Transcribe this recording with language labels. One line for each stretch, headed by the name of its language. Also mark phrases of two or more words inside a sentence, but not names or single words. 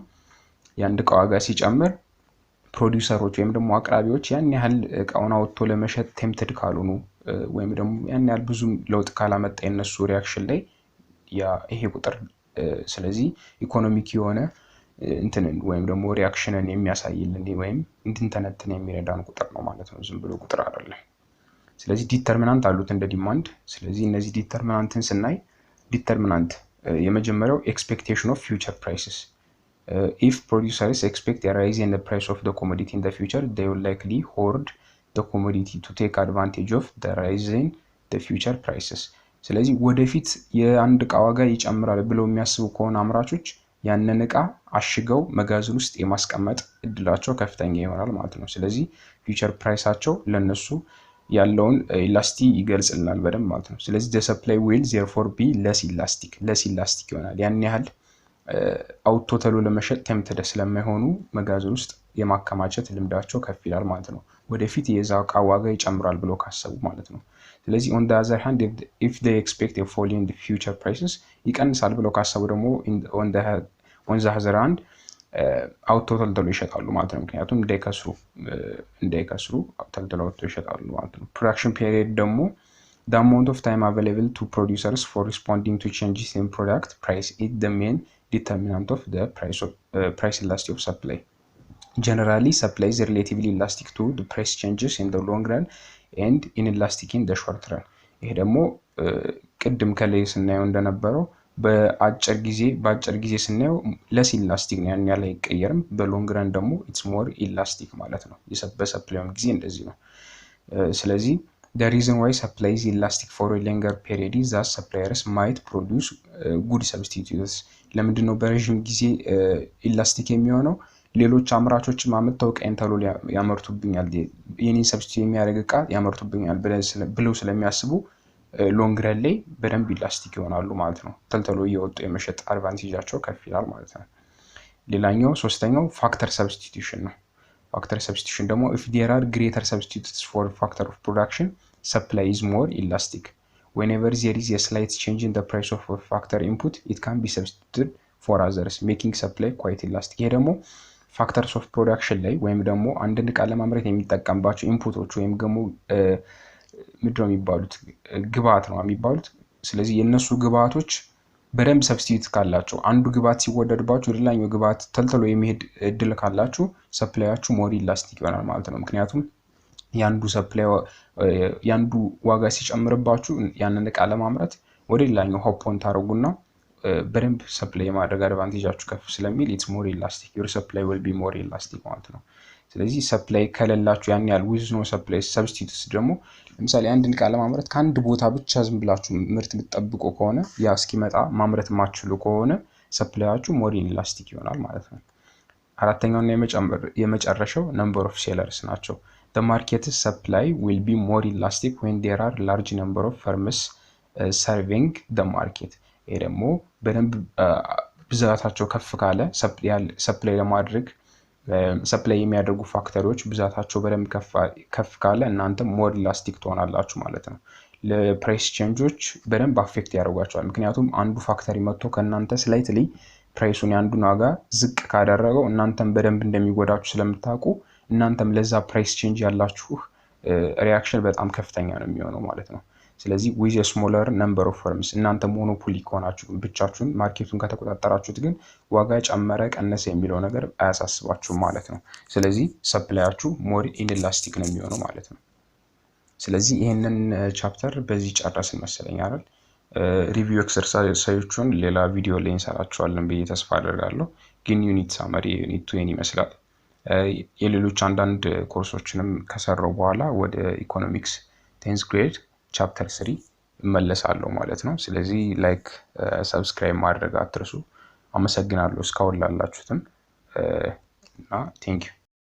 Amharic: የአንድ እቃ ዋጋ ሲጨምር ፕሮዲውሰሮች ወይም ደግሞ አቅራቢዎች ያን ያህል እቃውን አውጥቶ ለመሸጥ ቴምፕትድ ካልሆኑ ወይም ደግሞ ያን ያህል ብዙ ለውጥ ካላመጣ የነሱ ሪአክሽን ላይ ያ ይሄ ቁጥር ስለዚህ ኢኮኖሚክ የሆነ እንትንን ወይም ደግሞ ሪአክሽንን የሚያሳይልን ወይም እንድንተነተን የሚረዳን ቁጥር ነው ማለት ነው። ዝም ብሎ ቁጥር አይደለም። ስለዚህ ዲተርሚናንት አሉት እንደ ዲማንድ። ስለዚህ እነዚህ ዲተርሚናንትን ስናይ ዲተርሚናንት የመጀመሪያው
English: expectation of future prices if producers expect a rise in the price of the commodity in the future they will likely hoard the commodity to take advantage of the rise in the future prices።
Amharic: ስለዚህ ወደፊት የአንድ እቃ ዋጋ ይጨምራል ብለው የሚያስቡ ከሆነ አምራቾች ያንን እቃ አሽገው መጋዘን ውስጥ የማስቀመጥ እድላቸው ከፍተኛ ይሆናል ማለት ነው። ስለዚህ ፊውቸር ፕራይሳቸው ለነሱ ያለውን ኢላስቲክ ይገልጽልናል በደንብ ማለት ነው። ስለዚህ
English: the supply will therefore be less elastic
Amharic: ይሆናል። ያን ያህል አውቶ ተሎ ለመሸጥ ቴምፕትድ ስለማይሆኑ መጋዘን ውስጥ የማከማቸት ልምዳቸው ከፍ ይላል ማለት ነው ወደፊት የዛው ዕቃ ዋጋ ይጨምራል ብሎ ካሰቡ ማለት ነው ስለዚህ
English: on the other hand if they expect a fall in the future prices
Amharic: ይቀንሳል ብሎ ካሰቡ ደግሞ
English: on the other hand
Amharic: አውቶ ተልተሎ ይሸጣሉ ማለት ነው ምክንያቱም እንዳይከስሩ ተልተሎ ይሸጣሉ ማለት ነው
English: production period ደግሞ the amount of time available to producers for responding to changes in product price is the main determinant of the price elasticity of supply generally supply is relatively elastic to the price changes in the long run and inelastic in the short run
Amharic: ይሄ ደግሞ ቅድም ከላይ ስናየው እንደነበረው በአጭር ጊዜ ስናየው
English: less elastic
Amharic: ነው ያን ያለ አይቀየርም በሎንግ ረን ደግሞ
English: it's more elastic
Amharic: ማለት ነው በሰፕላይም ጊዜ እንደዚህ ነው ስለዚህ
English: the reason why supply is elastic for a longer period is that suppliers might produce good substitutes
Amharic: ለምንድነው በረጅም ጊዜ
English: elastic
Amharic: የሚሆነው ሌሎች አምራቾች ማመጣው ቀንተሎ ያመርቱብኛል የኔን ሰብስቲት የሚያደርግ ዕቃ ያመርቱብኛል ብለው ስለሚያስቡ
English: long run
Amharic: ላይ በደንብ ኢላስቲክ ይሆናሉ ማለት ነው ተልተሎ እየወጡ የመሸጥ አድቫንቴጃቸው ከፍ ይላል ማለት ነው ሌላኛው
English: ሶስተኛው factor substitution
Amharic: ነው
English: factor substitution
Amharic: ደግሞ
English: if there are greater substitutes for factor of production supply is more elastic whenever there is a slight change in the price of a factor input it can be substituted for others making supply quite elastic
Amharic: ይሄ ደግሞ
English: factors of production
Amharic: ላይ ወይም ደግሞ አንድን ዕቃ ለማምረት የሚጠቀምባቸው ኢንፑቶች ወይም ደግሞ ምድሮ የሚባሉት ግብአት ነው የሚባሉት ስለዚህ የነሱ ግብአቶች በደንብ ሰብስቲቱት ካላቸው አንዱ ግብአት ሲወደድባችሁ ሌላኛው ግብአት ተልተሎ የሚሄድ እድል ካላችሁ ሰፕላያችሁ
English: more elastic
Amharic: ይሆናል ማለት ነው ምክንያቱም ያንዱ ዋጋ ሲጨምርባችሁ ያንን ዕቃ ለማምረት ወደ ሌላኛው ሆፕ ታረጉና በደንብ ሰፕላይ ማድረግ አድቫንቴጃችሁ ከፍ ስለሚል
English: it's more elastic your supply will be more elastic
Amharic: ማለት ነው ስለዚህ ሰፕላይ ከሌላችሁ ያን ያህል
English: with no supply substitutes
Amharic: ደግሞ ለምሳሌ አንድን ዕቃ ለማምረት ከአንድ ቦታ ብቻ ዝም ብላችሁ ምርት ብትጠብቁ ከሆነ ያ እስኪመጣ ማምረት ማችሉ ከሆነ ሰፕላያችሁ
English: more elastic
Amharic: ይሆናል ማለት ነው አራተኛውና የመጨረሻው
English: number of sellers
Amharic: ናቸው
English: the market's supply will be more elastic when there are large number of firms serving the market
Amharic: ይሄ ደግሞ በደንብ ብዛታቸው ከፍ ካለ ሰፕላይ ለማድረግ ሰፕላይ የሚያደርጉ ፋክተሪዎች ብዛታቸው በደንብ ከፍ ካለ እናንተ
English: more elastic
Amharic: ትሆናላችሁ ማለት ነው ለፕራይስ ቼንጆች በደንብ አፌክት ያደርጓቸዋል ምክንያቱም አንዱ ፋክተሪ መጥቶ ከናንተ ስላይትሊ ፕራይሱን ያንዱን ዋጋ ዝቅ ካደረገው እናንተም በደንብ እንደሚጎዳችሁ ስለምታውቁ እናንተም ለዛ
English: price change
Amharic: ያላችሁ ሪአክሽን በጣም ከፍተኛ ነው የሚሆነው ማለት ነው ስለዚህ
English: with a smaller number of firms
Amharic: እናንተ ሞኖፖሊ ከሆናችሁ ብቻችሁን ማርኬቱን ከተቆጣጣራችሁት ግን ዋጋ ጨመረ ቀነሰ የሚለው ነገር አያሳስባችሁም ማለት ነው ስለዚህ ሰፕላያችሁ
English: more inelastic
Amharic: ነው የሚሆነው ማለት ነው ስለዚህ ይሄንን ቻፕተር በዚህ ጨረስን መሰለኝ አይደል ሪቪው ኤክሰርሳይዞቹን ሌላ ቪዲዮ ላይ እንሰራቸዋለን ብዬ ተስፋ አደርጋለሁ ግን
English: unit summary unit 2
Amharic: ይመስላል የሌሎች አንዳንድ ኮርሶችንም ከሰራው በኋላ ወደ ኢኮኖሚክስ
English: 10th grade chapter 3
Amharic: መለሳለሁ ማለት ነው ስለዚህ
English: like subscribe
Amharic: ማድረግ አትርሱ አመሰግናለሁ እስካሁን ላላችሁትም እና
English: thank you